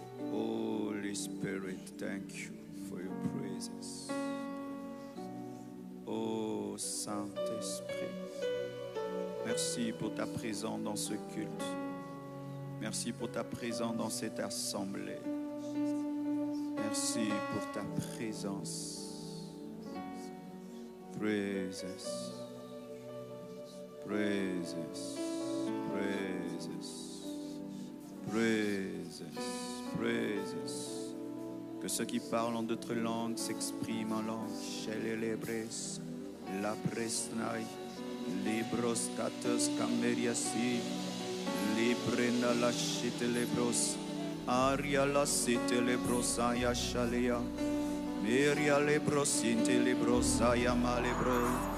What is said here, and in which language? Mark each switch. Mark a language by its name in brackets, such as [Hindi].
[English] Holy Spirit, thank you for your presence. [French] Oh Saint-Esprit, merci pour ta présence dans ce culte. Merci pour ta présence dans cette assemblée. Merci pour ta présence. [English] Praises, praises, praises, praises, praises. [French] Que ceux qui parlent en d'autres langues s'expriment en langue. Shelelebres, la presnai, libros katos cameriasi, librena la shitelebros, aria la sitelebros aya shalea, meria lebros intelebros aya malebro.